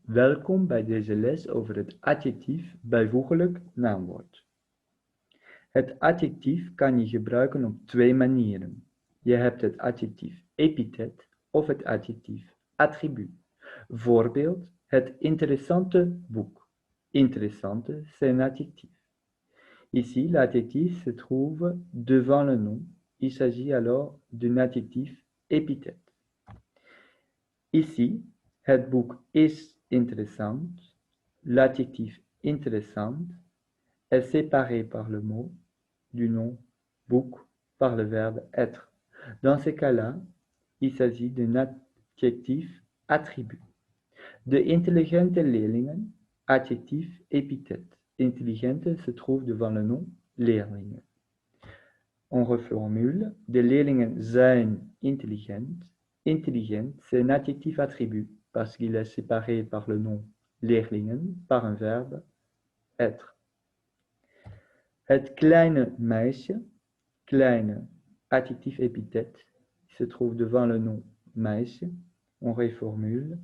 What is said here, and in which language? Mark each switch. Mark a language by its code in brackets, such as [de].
[nl] Welkom bij deze les over het adjectief bijvoeglijk naamwoord. Het adjectief kan je gebruiken op twee manieren. Je hebt het adjectief epithet of het adjectief attribuut. Voorbeeld, het interessante boek. [fr] Interessante, c'est un adjectif. Ici, l'adjectif se trouve devant le nom. Il s'agit alors d'un adjectif épithète. Ici, [nl] het boek is interessant. [fr] L'adjectif interessant est séparé par le mot du nom boek par le verbe être. Dans ce cas-là, il s'agit d'un adjectif attribut. [nl] De intelligente leerlingen, [fr] adjectif épithète. Intelligente se trouve devant le nom leerlingen. On reformule, [nl] de leerlingen zijn intelligent. [fr] Intelligent, c'est un adjectif attribut parce qu'il est séparé par le nom leerlingen par un verbe être. [nl] Het kleine meisje, kleine, [fr] adjectif épithète, se trouve devant le nom meisje. On reformule.